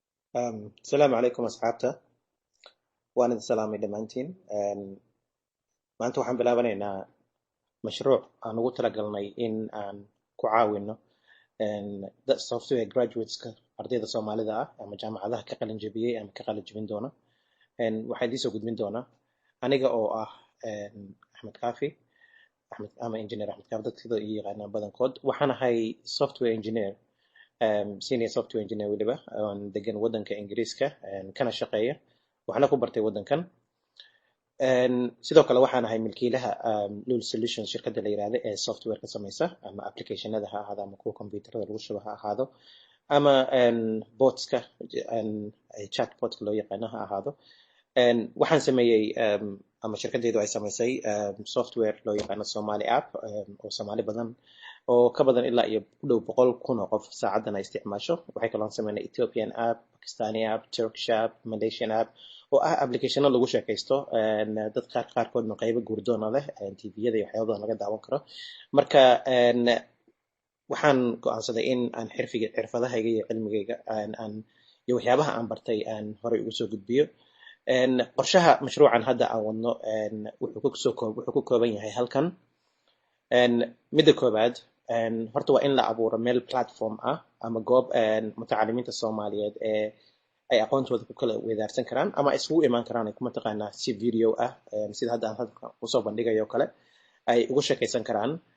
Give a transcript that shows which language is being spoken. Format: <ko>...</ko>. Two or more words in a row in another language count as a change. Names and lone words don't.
<ar>السلام عليكم أصحابته وأنا سلامي دمانتين</ar> <so>maanta waxaan bilaabanaynaa mashruuc aan ugu talagalnay in aan ku caawino software graduateska ardayda Soomaalida ah ama jaamacadaha ka qalin jabiyey ama ka qalin jabin doona waxaan idiin soo gudbin doonaa aniga oo ah Axmed Kaafi ama engineer Axmed Kaafi dadka sida ii yaqaanaan badankood waxaan ahay</so> <en>software engineer senior software engineer</en> <so>weliba oon degan wadanka Ingiriiska kana shaqeeya waxaana ku bartay wadankan sidoo kale waxaan ahay milkiilaha Lul Solutions shirkadda la yiraahdo ee software ka samaysa ama applicationada ha ahaado ama kuwa computerada lagu shubo ha ahaado ama botska chatbotka loo yaqaano ha ahaado waxaan sameeyey ama shirkaddeedu ay samaysay software loo yaqaano Somali app oo Soomaali badan oo ka badan ilaa iyo ku dhow 100,000 oo qof saacadan ay isticmaasho waxay kaloo sameynay Ethiopian app, Pakistani app, Turkish app, Malaysian app oo ah applicationo lagu sheekaysto dad qaarkoodna qaybo guurdoona leh TV-yada iyo waxyaabo badan laga daawan karo marka waxaan go'aansaday in aan xirfadahayga iyo cilmigayga aan iyo waxyaabaha aan bartay aan horey ugu soo gudbiyo qorshaha mashruucan hadda aan wadno wuxuu ku kooban yahay halkan midda koobaad horta waa in la abuuro meel platform ah ama goob mutacalimiinta Soomaaliyeed ee ay aqoontooda ku kala wadaarsan karaan ama ay isugu imaan karaan ay kuma taqaanaa si video ah sida hadda aan usoo bandhigayo kale ay ugu sheekaysan karaan</so>